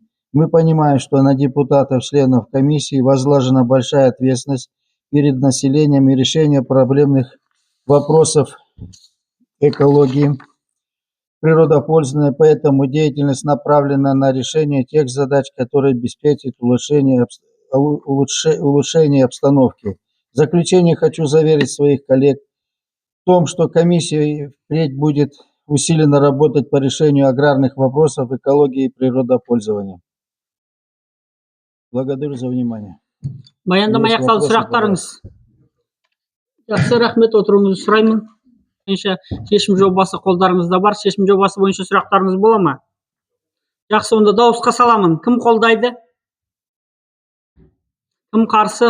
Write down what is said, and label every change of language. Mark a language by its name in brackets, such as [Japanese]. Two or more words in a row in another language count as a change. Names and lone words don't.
[Russian] Мы понимаем, что на депутатов, членов комиссии возложена большая ответственность перед населением и решение проблемных вопросов экологии, природопользования, поэтому деятельность направлена на решение тех задач, которые обеспечат улучшение обстановки. В заключение хочу заверить своих коллег в том, что комиссия впредь будет усиленно работать по решению аграрных вопросов экологии и природопользования. Благодарю за внимание. [Kazakh] Баяндама [Russian] Есть [Kazakh] аяқталды, [Russian] вопросы, [Kazakh] сұрақтарыңыз. Жақсы, рахмет, отыруыңызды сұраймын. Бойынша шешім жобасы қолдарыңызда бар. Шешім жобасы бойынша сұрақтарыңыз бола ма? Жақсы, онда дауысқа саламын. Кім қолдайды? Кім қарсы?